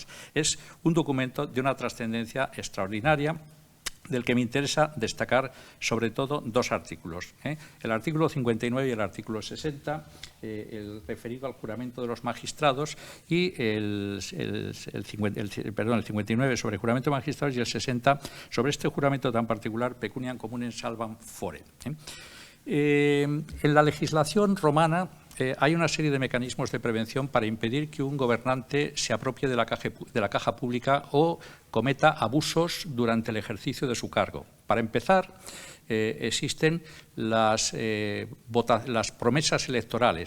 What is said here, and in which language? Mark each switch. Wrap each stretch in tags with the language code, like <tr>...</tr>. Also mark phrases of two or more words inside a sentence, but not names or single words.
<es>Es un documento de una trascendencia extraordinaria, del que me interesa destacar sobre todo 2 artículos. El artículo 59 y el artículo 60, el referido al juramento de los magistrados, y el 59 sobre el juramento de magistrados y el 60 sobre este juramento tan particular,</es> <la>pecuniam communem salvam fore.</la> <es>En la legislación romana hay una serie de mecanismos de prevención para impedir que un gobernante se apropie de la caja pública o cometa abusos durante el ejercicio de su cargo. Para empezar, existen las promesas electorales.</es>